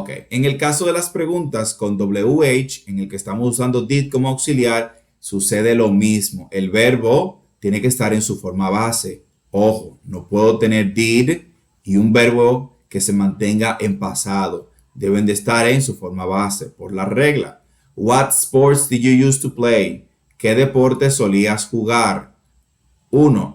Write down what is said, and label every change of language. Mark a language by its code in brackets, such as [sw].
[es] En el caso de las preguntas con WH, en el que estamos usando did como auxiliar, sucede lo mismo. El verbo tiene que estar en su forma base. Ojo, no puedo tener did y un verbo que se mantenga en pasado. Deben de estar en su forma base, por la regla. [en] What sports did you used to play? [es] ¿Qué deporte solías jugar? 1.